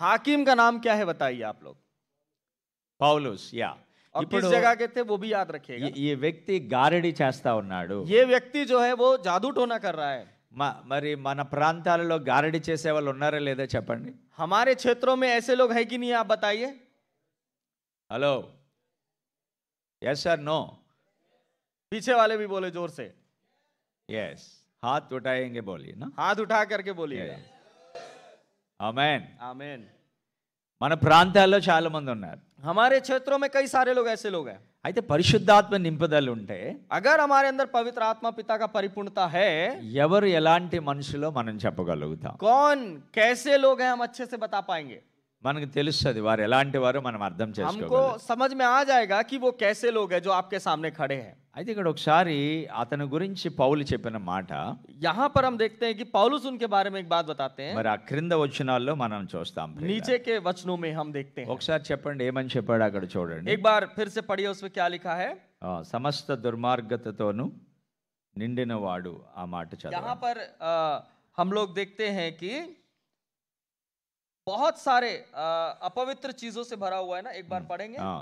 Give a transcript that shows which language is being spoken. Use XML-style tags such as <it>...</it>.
<hi>हाकिम का नाम क्या है बताइए आप लोग?</hi> <te>పౌలుస్. యా,</te> <hi>और किस जगह के थे वो भी याद रखिएगा।</hi> <te>ఈ వ్యక్తి గారడి చేస్తా ఉన్నాడు.</te> <hi>ये व्यक्ति जो है वो जादू टोना कर रहा है।</hi> <te>మరి మన ప్రాంతాలలో గారడి చేసే వాళ్ళు ఉన్నారా లేదా చెప్పండి.</te> <hi>हमारे क्षेत्रों में ऐसे लोग है कि नहीं, आप बताइए।</hi> <en>Hello, yes sir, no?</en> <hi>पीछे वाले भी बोले जोर से। यस, हाथ उठाएंगे बोलिए ना, हाथ उठा करके बोलिए। आमेन, आमेन।</hi> <te>మన ప్రాంతాల్లో చాలా మంది ఉన్నారు.</te> <hi>हमारे क्षेत्रों में कई सारे लोग ऐसे लोग हैं।</hi> <te>అయితే పరిశుద్ధాత్మ నింపుదల ఉంటే,</te> <hi>अगर हमारे अंदर पवित्र आत्मा पिता का परिपूर्णता है,</hi> <te>ఎవరు ఎలాంటి మనుషులో మనం చెప్పగలుగుతాం.</te> <hi>कौन कैसे लोग हैं हम अच्छे से बता पाएंगे।</hi> <te>మనకు తెలుస్తుంది వారు ఎలాంటి వారు మనం అర్థం</te> <hi>हमको</hi> <te>చేసుకోగలం.</te> <hi>समझ में आ जाएगा कि वो कैसे लोग हैं जो आपके सामने खड़े हैं।</hi> <te>అయితే ఇక్కడ ఒకసారి అతని గురించి పౌలు చెప్పిన మాట</te> <hi>यहाँ पर हम देखते हैं कि पौलुस उनके बारे में एक बात बताते हैं।</hi> <te>మరి ఆ క్రింద వచనాల్లో మనం చూస్తాం.</te> <hi>नीचे के वचनों में हम देखते हैं।</hi> <te>ఒకసారి చెప్పండి ఏమని చెప్పాడు అక్కడ చూడండి.</te> <hi>एक बार फिर से पढ़िए, उसमें क्या लिखा है?</hi> <te>సమస్త దుర్మార్గతతోను నిండిన వాడు, ఆ మాట</te> <hi>यहाँ</hi> <te>చదవండి.</te> <hi>पर हम लोग देखते हैं कि बहुत सारे अपवित्र चीजों से भरा हुआ है ना। एक बार पढ़ेंगे।</hi>